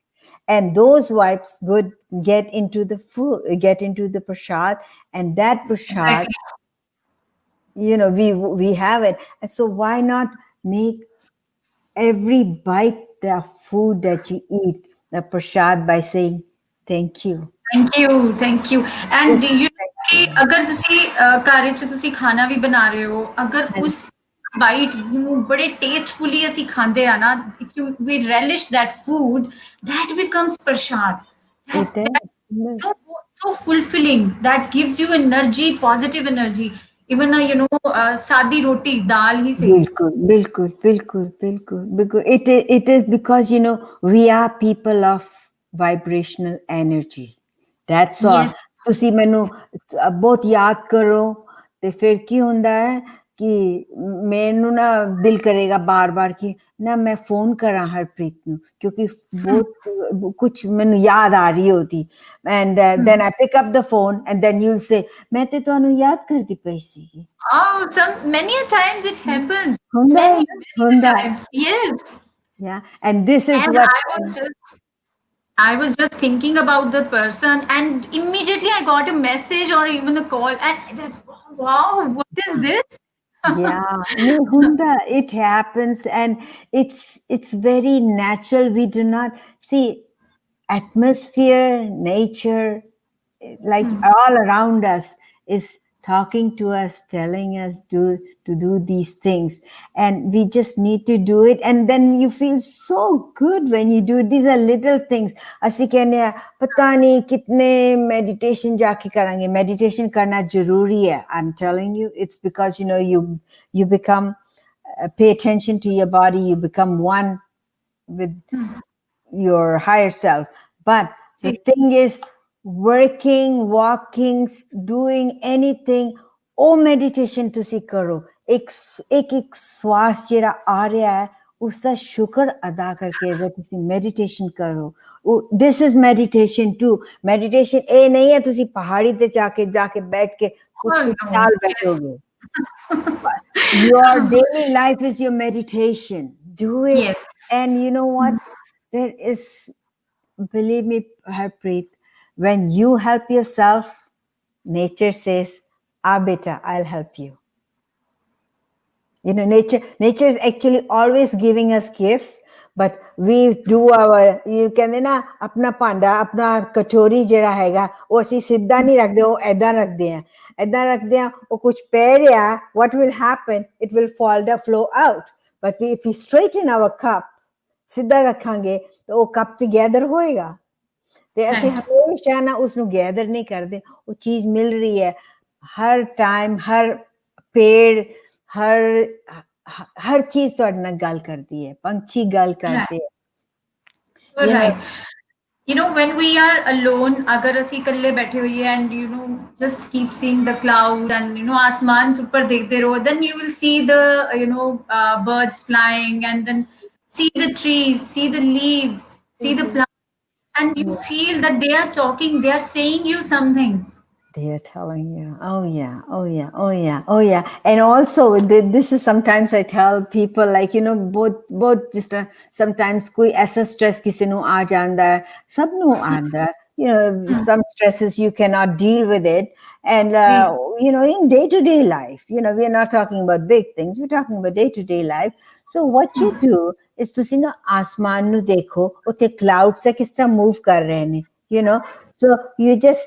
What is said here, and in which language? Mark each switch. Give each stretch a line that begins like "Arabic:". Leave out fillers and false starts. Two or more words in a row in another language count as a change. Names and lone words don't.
English: And those vibes would get into the food, get into the prasad, and that prasad, Exactly. we have it. And so why not make every bite the food that you eat the prasad by saying thank you. Thank you and Just you know thank कि you.
Punjabi: अगर ਤੁਸੀਂ ਘਰ ਵਿੱਚ ਤੁਸੀਂ ਖਾਣਾ ਵੀ ਬਣਾ ਰਹੇ ਹੋ, ਅਗਰ
English: And
Punjabi: ਉਸ ਬਾਈਟ ਨੂੰ ਬੜੇ ਟੇਸਟਫੁਲੀ ਅਸੀਂ ਖਾਂਦੇ ਆ ਨਾ,
English: if you we relish that food, that becomes prasad. it That is. so fulfilling, that gives you energy, positive energy.
Hindi: Even सादी रोटी दाल ही सही। बिल्कुल, बिल्कुल, बिल्कुल, बिल्कुल, बिल्कुल.
English: It is because, we are people of vibrational energy. That's all. Yes,
Punjabi: ਤੁਸੀਂ ਮੈਨੂੰ ਬਹੁਤ ਯਾਦ ਕਰੋ ਤੇ ਫਿਰ ਕੀ ਹੁੰਦਾ ਹੈ ਕਿ ਮੈਨੂੰ ਨਾ ਦਿਲ ਕਰੇਗਾ ਬਾਰ-ਬਾਰ ਕਿ ਨਾ ਮੈਂ ਫੋਨ ਕਰਾਂ ਹਰਪ੍ਰੀਤ ਨੂੰ ਕਿਉਂਕਿ ਬਹੁਤ ਕੁਝ ਮੈਨੂੰ ਯਾਦ ਆ ਰਹੀ ਹੋਤੀ
English: and then I pick up the phone and then you'll say
Punjabi: ਮੈਂ ਤੇ ਤੁਹਾਨੂੰ ਯਾਦ ਕਰਦੀ ਪਈ ਸੀ.
English: oh, many a times it happens.
Punjabi: ਹੁੰਦਾ
English: Many,
Punjabi: ਹੈ,
English: many
Punjabi: ਹੁੰਦਾ है.
English: times. Yes. Yeah, and this is And what I was just thinking about the person, and immediately I got a message or even a call, and that's wow, what is this? yeah, no, hunda, it happens, and it's very natural. We do not see atmosphere, nature, like all around us is talking to us, telling us to do these things, and we just need to do it. And then you feel so good when you do it. These are little things.
Punjabi: ਅਸੀਂ ਕਹਿੰਦੇ ਆ ਪਤਾ ਨਹੀਂ ਕਿਤਨੇ meditation ਜਾ ਕੇ ਕਰਾਂਗੇ. Meditation ਕਰਨਾ ਜ਼ਰੂਰੀ ਹੈ.
English: I'm telling you, it's because you become pay attention to your body. You become one with your higher self. But the thing is, working, walking, doing anything,
Punjabi: ਉਹ meditation ਤੁਸੀਂ ਕਰੋ ਇੱਕ ਸਵਾਸ ਜਿਹੜਾ ਆ ਰਿਹਾ ਹੈ ਉਸਦਾ ਸ਼ੁਕਰ ਅਦਾ ਕਰਕੇ ਅਗਰ ਤੁਸੀਂ meditation ਕਰੋ
English: this is meditation too
Punjabi: meditation ਇਹ ਨਹੀਂ ਹੈ ਤੁਸੀਂ ਪਹਾੜੀ ਤੇ ਜਾ ਕੇ ਬੈਠ ਕੇ ਕੁਝ
English: no.
Punjabi: ਸਾਲ
English: Yes. ਬੈਠੋਗੇ your daily life is your meditation do it Yes. and you know what there is believe me Harpreet when you help yourself nature says beta I'll help you you know nature is actually always giving us gifts but we do our you can
Punjabi: ਨਾ ਆਪਣਾ ਪਾਂਡਾ ਆਪਣਾ ਕਚੌਰੀ ਜਿਹੜਾ ਹੈਗਾ ਉਹ ਅਸੀਂ ਸਿੱਧਾ ਨਹੀਂ ਰੱਖਦੇ ਉਹ ਐਦਾਂ ਰੱਖਦੇ ਆ ਉਹ ਕੁਝ ਪੈ ਰਿਹਾ
English: what will happen it will fall the flow out but if we straighten our cup
Punjabi: ਸਿੱਧਾ ਰੱਖਾਂਗੇ ਤਾਂ ਉਹ ਕੱਪ ਟੁਗੇਦਰ ਹੋਏਗਾ ਤੇ ਅਸੀਂ ਹਮੇਸ਼ਾ ਨਾ ਉਸ ਨੂੰ ਗੈਦਰ ਨਹੀਂ ਕਰਦੇ ਉਹ ਚੀਜ਼ ਮਿਲ ਰਹੀ ਹੈ ਹਰ ਟਾਈਮ ਹਰ ਪੇੜ
Hindi: हर चीज
Punjabi: ਤੁਹਾਡੇ ਨਾਲ ਗੱਲ ਕਰਦੀ ਹੈ ਪੰਛੀ ਗੱਲ ਕਰਦੇ
English: so right you know when we are alone
Punjabi: ਅਗਰ ਅਸੀਂ ਇਕੱਲੇ ਬੈਠੇ ਹੋਈਏ
English: and you know just keep seeing the clouds and you know
Punjabi: ਆਸਮਾਨ ਉੱਪਰ ਦੇਖਦੇ ਰਹੋ
English: then you will see the you know birds flying and then see the trees see the leaves see the plants and you feel that they are talking they are saying you something they are telling you oh yeah and also this is sometimes I tell people like you know both just sometimes
Punjabi: ਕੋਈ ਐਸਾ stress ਕਿਸੀ ਨੂੰ ਆ ਜਾਂਦਾ ਹੈ ਸਭ ਨੂੰ ਆਂਦਾ
English: you know some stresses you cannot deal with it and you know in day to day life you know we are not talking about big things we're talking about day to day life so what you do is
Punjabi: ਤੁਸੀਂ ਨਾ ਆਸਮਾਨ ਨੂੰ ਦੇਖੋ ਉੱਤੇ
English: clouds
Punjabi: ਕਿਸ ਤਰ੍ਹਾਂ
English: move
Punjabi: ਕਰ ਰਹੇ ਨੇ
English: you know so you just